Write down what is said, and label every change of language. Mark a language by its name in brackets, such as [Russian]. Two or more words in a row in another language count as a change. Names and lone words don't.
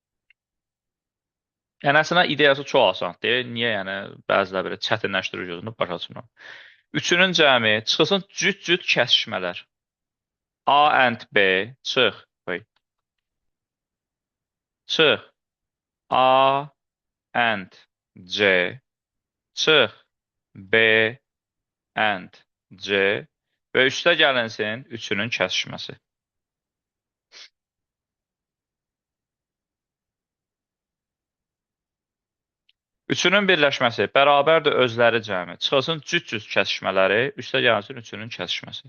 [Azerbaijani] Yəni əslində ideyası çox asandır. Niyə yəni bəziləri belə çətinləşdirir gözünü başa düşmürəm. Üçünün cəmi çıxsın cüt-cüt kəsişmələr. [English] A and B [Azerbaijani] çıx. Çıx. [English] A and C [Azerbaijani] çıx [English] B and C [Azerbaijani] və üstə gəlinsin üçünün kəsişməsi. Üçünün birləşməsi bərabərdir özləri cəmi. Çıxılsın cüt-cüt kəsişmələri, üstə gəlinsin üçünün kəsişməsi.